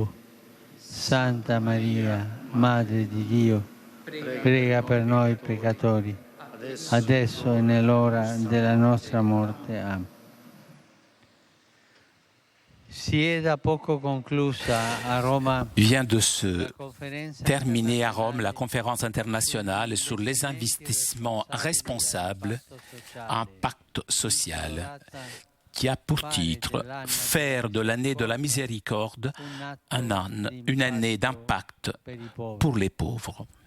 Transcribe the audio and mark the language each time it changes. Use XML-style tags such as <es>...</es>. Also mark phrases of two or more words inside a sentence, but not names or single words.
<it>Santa Maria, Madre di Dio, prega per noi peccatori, adesso e nell'ora della nostra morte. Amen. Si è da poco conclusa a Roma</it> <fr>Vient de se</fr> <it>la conferenza</it> <fr>terminer à Rome la conférence internationale sur les investissements responsables, un pacte social, qui a pour titre « Faire de l'année de la miséricorde une année d'impact pour les pauvres ».</fr>